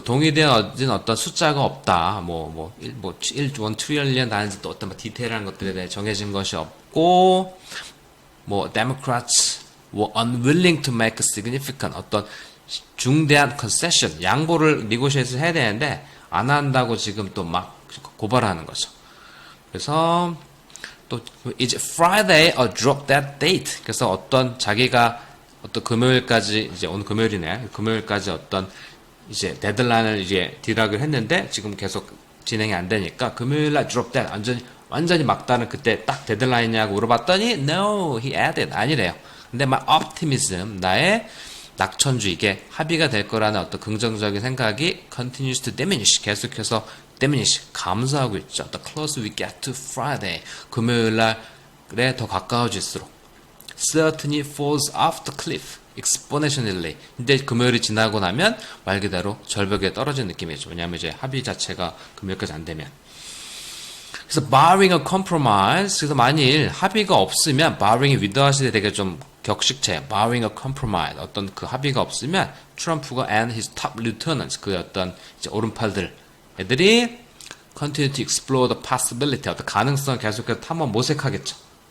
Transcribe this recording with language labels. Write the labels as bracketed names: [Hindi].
[Korean] 동의되어진 어떤 숫자가 없다. 1 트릴리언 다는지 또 어떤 디테일한 것들에 대해 정해진 것이 없고, [English] Democrats were unwilling to make a significant [Korean] 어떤 중대한 concession, 양보를 [English] negotiate [Korean] 해야 되는데, 안 한다고 지금 또 막 고발하는 거죠. [English] 그래서, 또, 이제 Friday or drop that date. [Korean] 그래서 어떤 자기가 어떤 금요일까지 이제 오늘 금요일이네. 금요일까지 어떤 이제 데드라인을 이제 딜하기로 했는데 지금 계속 진행이 안 되니까 금요일날 [English] drop that [Korean] 완전히 막다른 그때 딱 데드라인이냐고 물어봤더니 [English] no, he added [Korean] 아니래요. 근데 [English] my optimism [Korean] 나의 낙천주의 이게 합의가 될 거라는 어떤 긍정적인 생각이 [English] continues to diminish [Korean] 계속해서 diminish 감소하고 있죠. [English] The closer we get to Friday [Korean] 금요일날에 더 가까워질수록 [English] certainly falls off the cliff exponentially. [Korean] 근데 금요일이 지나고 나면 말 그대로 절벽에 떨어진 느낌이죠. 왜냐하면 이제 합의 자체가 금요일까지 안 되면. [English] 그래서 barring a compromise. [Korean] 그래서 만일 합의가 없으면 barring이 위드하실 때 되게 좀 격식체. [English] barring a compromise. [Korean] 어떤 그 합의가 없으면 트럼프가 [English] and his top lieutenants [Korean] 그 어떤 이제 오른팔들 애들이 [English] continue to explore the possibility [Korean] 어떤 가능성을 계속해서 탐험 모색하겠죠.